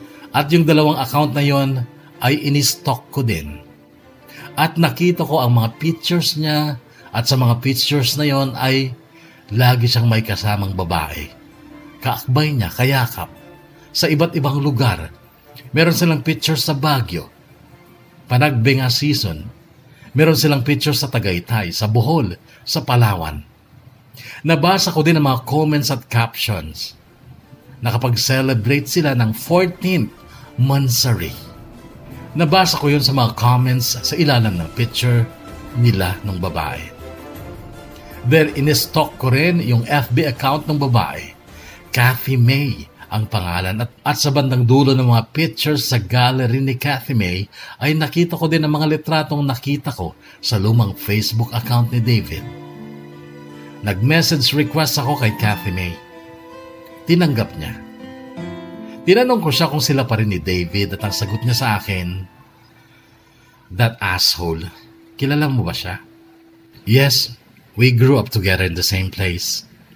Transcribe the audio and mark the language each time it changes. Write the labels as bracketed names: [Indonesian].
[Filipino] At yung 2 account na yon ay in-stalk ko din. At nakita ko ang mga pictures niya at sa mga pictures na yon ay lagi siyang may kasamang babae. Kaakbay niya, kayakap, sa iba't ibang lugar. Meron silang pictures sa Baguio, Panagbenga season. Meron silang pictures sa Tagaytay, sa Bohol, sa Palawan. Nabasa ko din ang mga comments at captions. Nakapag-celebrate sila ng 14th Mansari. Nabasa ko yun sa mga comments sa ilalim ng picture nila ng babae. Then, in-stalk ko rin yung FB account ng babae. Kathy May ang pangalan at sa bandang dulo ng mga pictures sa gallery ni Kathy May ay nakita ko din ang mga litratong nakita ko sa lumang Facebook account ni David. Nag-message request ako kay Kathy May. Tinanggap niya. Tinanong ko siya kung sila pa rin ni David at ang sagot niya sa akin, [English] "That asshole, [Filipino] kilala mo ba siya?" [English] "Yes, we grew up together in the same place.